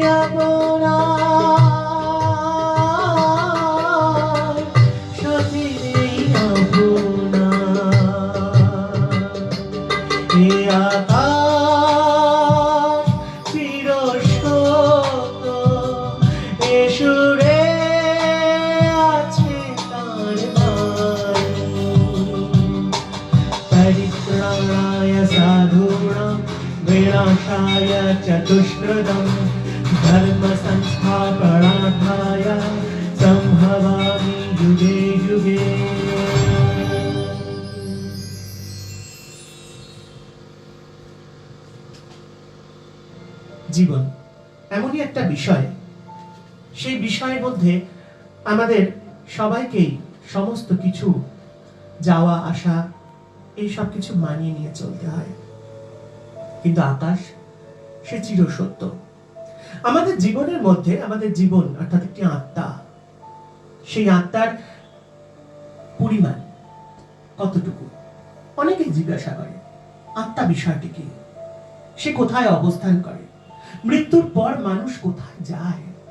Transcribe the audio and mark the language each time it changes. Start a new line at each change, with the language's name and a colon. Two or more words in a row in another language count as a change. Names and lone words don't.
Bangla: আপনার সাথী নেই আপনার এ আকাশ চির সত্য এ সুরে
Sanskrit: परित्राणाय साधूनां विनाशाय चतुष्कृतं धर्म संस्थापनार्थाय संभवामि युगे युगे
Bangla: জীবন এমনই একটা বিষয় সেই বিষয়ের মধ্যে আমাদের সবাইকেই সমস্ত কিছু যাওয়া আসা এই সব কিছু মানিয়ে নিয়ে চলতে হয় কিন্তু আকাশ সে চির সত্য আমাদের জীবনের মধ্যে আমাদের জীবন অর্থাৎ একটি আত্মা সেই আত্মার পরিমাণ কতটুকু অনেকেই জিজ্ঞাসা করে আত্মা বিষয়টি কি সে কোথায় অবস্থান করে মৃত্যুর পর মানুষ কোথায় যায়